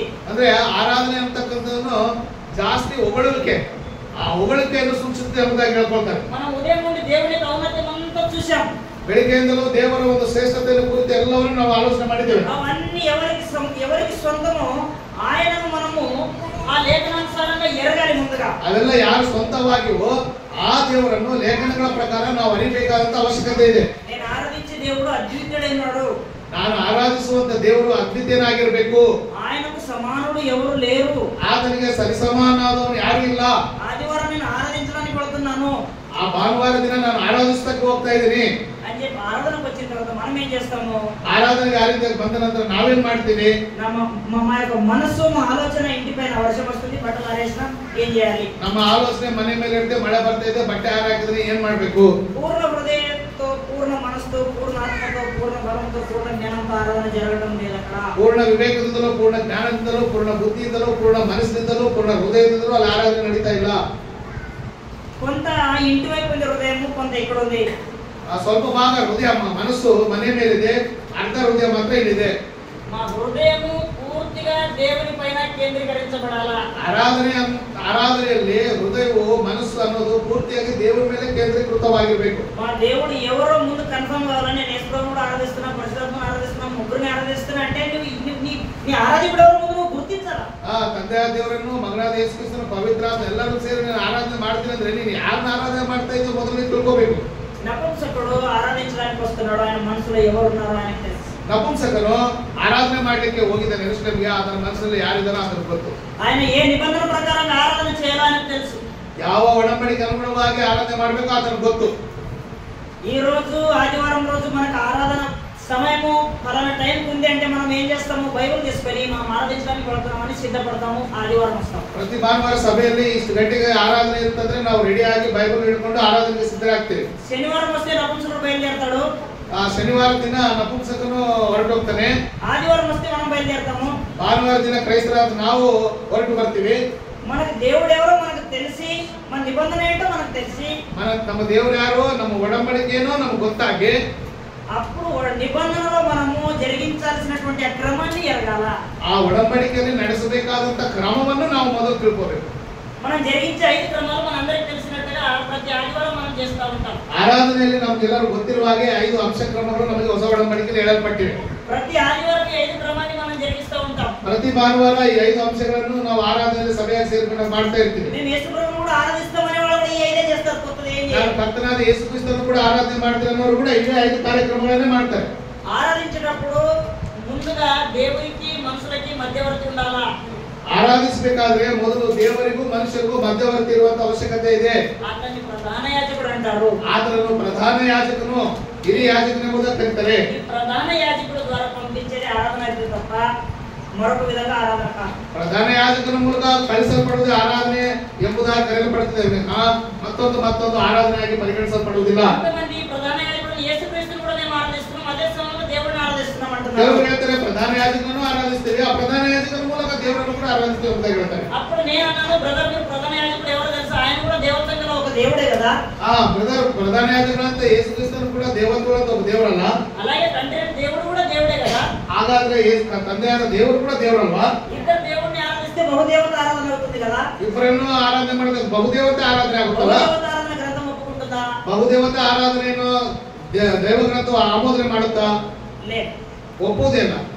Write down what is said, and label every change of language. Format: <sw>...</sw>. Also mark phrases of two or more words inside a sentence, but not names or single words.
<kn>ಅಂದ್ರೆ ಆರಾಧನೆ ಅಂತಕ್ಕಂಥದ್ದು ಜಾಸ್ತಿ ಹೊಗಳಿಕೆ, ಆ ಹೊಗಳಿಕೆಯನ್ನು ಸೂಚಿಸುತ್ತೆ ಎಂಬುದಾಗಿ ಹೇಳ್ಕೊಳ್ತಾರೆ.</kn> <te>మనం ఉదయం నుండి దేవుని ఔన్నత్యం అంతా చూసాం.</te> <kn>ಬೆಳಿಗ್ಗೆಯಿಂದಲೂ ದೇವರ ಒಂದು ಶ್ರೇಷ್ಠತೆಯನ್ನು ಕುರಿತು ಎಲ್ಲವನ್ನೂ ನಾವು ಆಲೋಚನೆ ಮಾಡಿದ್ದೇವೆ.</kn> <te>అవన్నీ ఎవరికి సొంతమో ఆయనను మనము ఆ లేఖనానుసారంగా ఎరగాలి. ముందుగా</te> <kn>ಅವೆಲ್ಲ ಯಾರು ಸ್ವಂತವಾಗಿವೋ ಆ ದೇವರನ್ನು ಲೇಖನಗಳ ಪ್ರಕಾರ ನಾವು ಅರಿಬೇಕಾದಂತ ಅವಶ್ಯಕತೆ ಇದೆ.</kn> <te>నేను ఆరాధించే దేవుడు అద్వితీయుడైనాడు.</te> <kn>ನಾನು ಆರಾಧಿಸುವಂತ ದೇವರು ಅದ್ವಿತೀಯನಾಗಿರಬೇಕು.</kn> <te>ఆయనకు సమానుడు ఎవరు లేరు.</te> <kn>ಆತನಿಗೆ ಸರಿಸಮಾನಾದವನು ಯಾರು ಇಲ್ಲ.</kn> <te>ఆదివారం నేను ఆరాధించడానికి వెళ్తున్నాను,</te> <kn>ಆ ಭಾನುವಾರ ದಿನ ನಾನು ಆರಾಧಿಸಕ್ಕೆ ಹೋಗ್ತಾ ಇದ್ದೀನಿ</kn> <te>అని చెప్పి ఆరాధనకు వచ్చిన తర్వాత మనం ఏం చేస్తాము?</te> <kn>ಆರಾಧನೆಗೆ ಆರಾಧನೆಗೆ ಬಂದ ನಂತರ ನಾವೇನ್ ಮಾಡ್ತೀವಿ?</kn> <te>మా యొక్క మనసు, మా ఆలోచన ఇంటి పైన వర్షం వస్తుంది, బట్టలు ఆరేసినా ఏం చేయాలి?</te> <kn>ನಮ್ಮ ಆಲೋಚನೆ ಮನೆ ಮೇಲೆ ಇರುತ್ತೆ, ಮಳೆ ಬರ್ತಾ ಇದೆ, ಬಟ್ಟೆ ಹಾರಾಕಿದ್ರೆ ಏನ್ ಮಾಡ್ಬೇಕು?</kn> <te>పూర్ణ హృదయంతో, పూర్ణ మనసుతో, పూర్ణ ఆత్మతో, పూర్ణ బలంతో, పూర్ణ జ్ఞానంతో ఆరాధన జరగడం లేదు అక్కడ.</te> <kn>ಪೂರ್ಣ ವಿವೇಕದಿಂದಲೂ, ಪೂರ್ಣ ಜ್ಞಾನದಿಂದಲೂ, ಪೂರ್ಣ ಬುದ್ಧಿಯಿಂದಲೂ, ಪೂರ್ಣ ಮನಸ್ಸಿನಿಂದಲೂ, ಪೂರ್ಣ ಹೃದಯದಿಂದಲೂ ಅಲ್ಲಿ ಆರಾಧನೆ ನಡೀತಾ ಇಲ್ಲ.</kn> <te>కొంత ఇంటి వైపు ఉంది హృదయం, కొంత ఇక్కడ ఉంది.</te> <kn>ಸ್ವಲ್ಪ ಭಾಗ ಹೃದಯ, ಮನಸ್ಸು ಮನೆ ಮೇಲಿದೆ, ಅರ್ಧ ಹೃದಯ ಮಾತ್ರ ಇಲ್ಲಿದೆ.</kn> <te>మా హృదయము పూర్తిగా దేవుని పైన కేంద్రీకరించబడాలా.</te> <kn>ಆರಾಧನೆಯಲ್ಲಿ ಹೃದಯವು, ಮನಸ್ಸು ಅನ್ನೋದು ಪೂರ್ತಿಯಾಗಿ ದೇವರ ಮೇಲೆ ಕೇಂದ್ರೀಕೃತವಾಗಿರ್ಬೇಕು.</kn> <te>మా దేవుడు ఎవరో ముందు కన్ఫర్మ్ కావాలని, నేను యేసుప్రభువుని ఆరాధిస్తున్నా, పరిశుద్ధాత్మను ఆరాధిస్తున్నా, ముగ్గురిని ఆరాధిస్తున్నా అంటే నీ ఆరాధికుడు ఎవరో ముందు నువ్వు గుర్తించాలా.</te> <kn>ತಂದೆಯ ದೇವರನ್ನು, ಮಗನಾದ ಯೇಸು ಕ್ರಿಸ್ತನ ಪವಿತ್ರಾತ್ಮ ಎಲ್ಲರೂ ಸೇರಿ ನಾನು ಆರಾಧನೆ ಮಾಡ್ತೀನಿ ಅಂದ್ರೆ ನೀನು ಯಾರನ್ನ ಆರಾಧನೆ ಮಾಡ್ತಾ ಇದ್ದೀವಿ ಮೊದಲು ತಿಳ್ಕೋಬೇಕು.</kn> <te>నపుంసకుడు ఆరాధించడానికి వస్తున్నాడు, ఆయన మనసులో ఎవరున్నారో ఆయనకు తెలుసు.</te> <kn>ನಪುಂಸಕನು ಆರಾಧನೆ ಮಾಡ್ಲಿಕ್ಕೆ ಹೋಗಿದ್ದಾನೆ, ಯೆರೂಸಲೇಮಿಗೆ. ಆತನ ಮನಸ್ಸಲ್ಲಿ ಯಾರಿದ್ದಾರೋ ಆತನಿಗೆ ಗೊತ್ತು.</kn> <te>ఆయన ఏ నిబంధన ప్రకారంగా ఆరాధన చేయాలో ఆయనకు తెలుసు.</te> <kn>ಯಾವ ಒಡಂಬಡಿಕೆ ಅನುಗುಣವಾಗಿ ಆರಾಧನೆ ಮಾಡಬೇಕು ಆತನಿಗೆ ಗೊತ್ತು.</kn> <te>ఈ రోజు ఆదివారం రోజు మనకు ఆరాధన సమయము ఫలానా టైం ఉంది అంటే మనం ఏం చేస్తాము? బైబిల్ తీసుకొని మనం ఆరాధించడానికి వెళ్తున్నామని సిద్ధపడతాము, ఆదివారం వస్తాం.</te> <kn>ಪ್ರತಿ ಭಾನುವಾರ ಸಭೆಯಲ್ಲಿ ಇಷ್ಟು ಗಂಟೆಗೆ ಆರಾಧನೆ ಇರ್ತಂದ್ರೆ ನಾವು ರೆಡಿ ಆಗಿ ಬೈಬಲ್ ಹಿಡ್ಕೊಂಡು ಆರಾಧನೆಗೆ ಸಿದ್ಧರಾಗ್ತೀವಿ.</kn> <te>శనివారం వస్తే నపుంసకుడు బయలుదేరతాడు,</te> <kn>ಶನಿವಾರ ದಿನ ನಪುಂಸಕನು ಹೊರಟೋಗ್ತಾನೆ.</kn> <te>ఆదివారం వస్తే మనం బయలుదేరతాము.</te> <kn>ಭಾನುವಾರ ದಿನ ಕ್ರೈಸ್ತರಾದ ನಾವು ಹೊರಟು ಬರ್ತೀವಿ.</kn> <te>మనకు దేవుడు ఎవరో మనకు తెలిసి, మన నిబంధన ఏంటో మనకు తెలిసి,</te> <kn>ನಮ್ಮ ದೇವರು ಯಾರೋ, ನಮ್ಮ ಒಡಂಬಡಿಕೆ ಏನೋ ನಮ್ಗೆ ಗೊತ್ತಾಗಿ,</kn> <te>అప్పుడు నిబంధనలో మనము జరిగించాల్సినటువంటి ఆ క్రమాన్ని ఎరగాల.</te> <kn>ಆ ಒಡಂಬಡಿಕೆಯಲ್ಲಿ ನಡೆಸಬೇಕಾದಂತ ಕ್ರಮವನ್ನು ನಾವು ಮೊದಲು ತಿಳ್ಕೋಬೇಕು.</kn> <te>మనం జరిగించే 5 క్రమాలు మనందరికీ తెలిసినట్టుగా మాదిరిగా ప్రతి ఆదివారం మనం చేస్తూ ఉంటాం.</te> <kn>ಆರಾಧನೆಯಲ್ಲಿ ನಮಗೆಲ್ಲರೂ ಗೊತ್ತಿರುವ ಹಾಗೆ 5 ಅಂಶ ಕ್ರಮಗಳು ನಮಗೆ ಹೊಸ ಒಡಂಬಡಿಕೆಯಲ್ಲಿ ಹೇಳಲ್ಪಟ್ಟಿವೆ.</kn> <te>ప్రతి ఆదివారం ఈ 5 క్రమాన్ని మనం జరిగిస్తూ ఉంటాం.</te> <kn>ಪ್ರತಿ ಭಾನುವಾರ ಈ 5 ಅಂಶಗಳನ್ನು ನಾವು ಆರಾಧನೆಯಲ್ಲಿ ಸಭೆಯಾಗಿ ಸೇರಿಕೊಂಡು ಮಾಡ್ತಾ ಇರ್ತೀವಿ.</kn> <te>మేము యేసు ప్రభువును కూడా ఆరాధిస్తామనే వాళ్ళు కూడా ఈ 5 చేస్తారు. కొత్తది ఏం</te> <kn>ನಾನು ಕರ್ತನಾದ ಯೇಸು ಕ್ರಿಸ್ತನನ್ನು ಕೂಡ ಆರಾಧನೆ ಮಾಡ್ತಾರೆ ಅನ್ನೋರು ಕೂಡ ಇದೇ 5 ಕಾರ್ಯಕ್ರಮಗಳನ್ನೇ ಮಾಡ್ತಾರೆ.</kn> <te>ఆరాధించేటప్పుడు ముందుగా దేవునికి మనుషులకి మధ్యవర్తి ఉండాలా.</te> <kn>ಆರಾಧಿಸಬೇಕಾದ್ರೆ ಮೊದಲು ದೇವರಿಗೂ ಮನುಷ್ಯರಿಗೂ ಮಧ್ಯವರ್ತಿ ಇರುವಂತ ಅವಶ್ಯಕತೆ ಇದೆ.</kn> <te>అతన్ని ప్రధాన యాజకుడు అంటారు.</te> <kn>ಆತನನ್ನು ಪ್ರಧಾನ ಯಾಜಕನು ಹಿರಿಯ ಯಾಜಕನೆಂಬುದಾಗಿ ಕರೀತಾರೆ.</kn> <te>ఈ ప్రధాన యాజకుడు ద్వారా పంపించేది ఆరాధన అయితే తప్ప మరొక విధంగా ఆరాధన కాదు.</te> <kn>ಪ್ರಧಾನ ಯಾಜಕನ ಮೂಲಕ ಕಳಿಸಲ್ಪಡುವುದು ಆರಾಧನೆ ಎಂಬುದಾಗಿ ಕರೆಯಲ್ಪಡುತ್ತದೆ. ಮತ್ತೊಂದು ಆರಾಧನೆಯಾಗಿ ಪರಿಗಣಿಸಲ್ಪಡುವುದಿಲ್ಲ.</kn> <te>కొంతమంది ప్రధాన యాజకుడు యేసుక్రీస్తుని కూడా మేము ఆరాధిస్తున్నాం, అదే సమయంలో దేవుడిని ఆరాధిస్తున్నాం అంటున్నారు.</te> <kn>ಕೆಲವರು ಹೇಳ್ತಾರೆ ಪ್ರಧಾನ ಯಾಜಕನನ್ನು ಆರಾಧಿಸ್ತೀವಿ, ಆ ಪ್ರಧಾನ ಯಾಜಕನ ಮೂಲಕ ದೇವರನ್ನು ಕೂಡ ಆರಾಧಿಸ್ತೀವಿ ಅಂತ ಹೇಳ್ತಾರೆ.</kn> <te>అప్పుడు నేను అన్నాను, బ్రదర్ మీరు ప్రధాన యాజకుడు ఎవరో తెలుసా? ఆయన కూడా దేవతంలో ఒక దేవుడే కదా.</te> <kn>ಬ್ರದರ್ ಪ್ರಧಾನ ಯಾಜಕರಂತ ಯೇಸು ಕ್ರಿಸ್ತನು ಕೂಡ ದೇವತ್ವ ಅಂತ ಒಬ್ಬ ದೇವರಲ್ಲ.</kn> <te>అలాగే తండ్రి దేవుడు కూడా దేవుడే కదా.</te> <kn>ಹಾಗಾದ್ರೆ ತಂದೆಯಾದ ದೇವರು ಕೂಡ ದೇವರಲ್ವಾ?</kn> <te>ఇద్దరు దేవుడిని ఆరాధిస్తే బహుదేవత ఆరాధన అవుతుంది కదా.</te> <kn>ಇಬ್ಬರನ್ನು ಆರಾಧನೆ ಮಾಡಿದ್ರೆ ಬಹುದೇವತೆ ಆರಾಧನೆ ಆಗುತ್ತಲ್ಲ.</kn> <te>బహుదేవత ఆరాధన గ్రంథం ఒప్పుకుంటుందా?</te> <kn>ಬಹುದೇವತೆ ಆರಾಧನೆಯನ್ನು ದೇವಗ್ರಂಥ ಆಮೋದನೆ ಮಾಡುತ್ತಾ?</kn> <te>లేదు,</te> <kn>ಒಪ್ಪುವುದಿಲ್ಲ.</kn>